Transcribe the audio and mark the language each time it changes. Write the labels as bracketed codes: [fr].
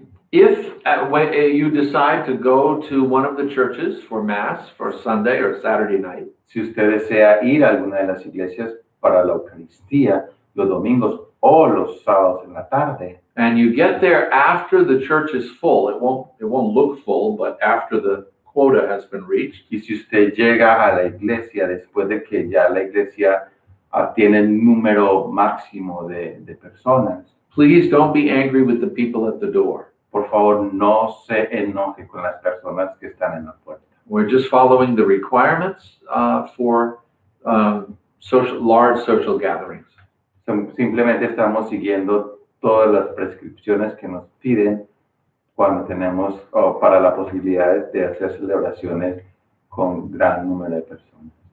[en] If when you decide to go to one of the churches for Mass for Sunday or Saturday night, [es] Si usted desea ir a alguna de las iglesias para la Eucaristía los domingos o los sábados en la tarde, [en] and you get there after the church is full, it won't look full, but after the quota has been reached, [es] y si usted llega a la iglesia después de que ya la iglesia tiene el número máximo de personas, [en] please don't be angry with the people at the door. [es] por favor no se enoje con las personas que están en la puerta. [en] We're just following the requirements for large social gatherings. [es] Simplemente estamos siguiendo todas las prescripciones que nos piden cuando tenemos para la posibilidad de hacer celebraciones con gran número de personas.